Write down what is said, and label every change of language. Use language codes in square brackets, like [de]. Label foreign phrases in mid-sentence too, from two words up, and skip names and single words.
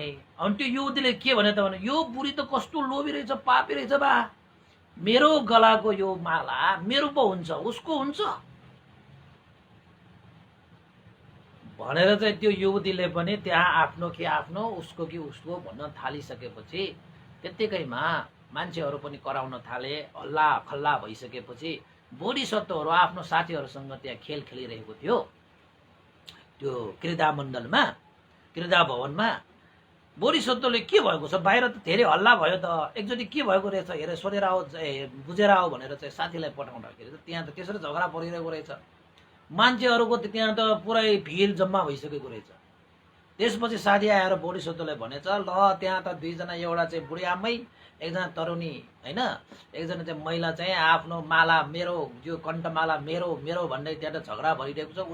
[ne] अनि त्यो युवतीले के भने त भने, यो बुढी त कस्तो लोभी रहेछ, पापी रहेछ बा, मेरो गलाको यो माला मेरो पो हुन्छ, उसको हुन्छ भनेर चाहिँ त्यो युवतीले पनि त्यहाँ आफ्नो कि आफ्नो, उसको कि उसको भन्न थालिसकेपछि त्यत्तिकैमा मान्छेहरू पनि कराउन थाले। हल्ला खल्ला भइसकेपछि बोधिसत्वहरू आफ्नो साथीहरूसँग त्यहाँ खेल खेलिरहेको थियो त्यो क्रीडा मण्डलमा, क्रीडा भवनमा। बोधिसत्वले के भएको छ, बाहिर त धेरै हल्ला भयो त, एकचोटि के भएको रहेछ हेरेर सोधेर आओ, बुझेर आओ भनेर चाहिँ साथीलाई पठाउँदाखेरि त त्यहाँ त त्यसरी झगडा परिरहेको रहेछ। मान्छेहरूको त्यहाँ त पुरै भिड जम्मा भइसकेको रहेछ। त्यसपछि साथी आएर बोधिसत्वलाई भनेछ, ल त्यहाँ त दुईजना, एउटा चाहिँ बुढी आमै, एकजना तरुणी होइन, एकजना चाहिँ महिला चाहिँ आफ्नो माला मेरो, यो कण्ठमाला मेरो मेरो भन्ने त्यहाँ त झगडा भइरहेको छ।